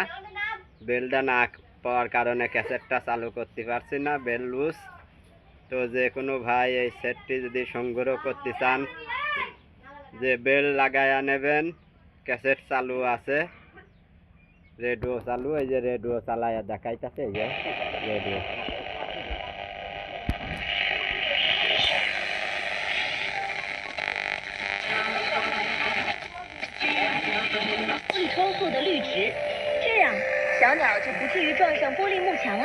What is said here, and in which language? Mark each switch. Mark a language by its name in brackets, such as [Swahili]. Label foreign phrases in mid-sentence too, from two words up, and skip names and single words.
[Bangla] বেলটা না পাওয়ার কারণে ক্যাসেটটা চালু করতে পারছি না, বেল লুজ। তো যে কোনো ভাই এই সেটটি যদি সংগ্রহ করতে চান, যে বেল লাগায়া নেবেন। ক্যাসেট চালু আছে, রেডিও চালু। এই যে রেডিও চালায়া দেখাইতেছে, এই যে রেডিও। [Chinese] 一窗户的绿植，这样小鸟就不至于撞上玻璃幕墙了。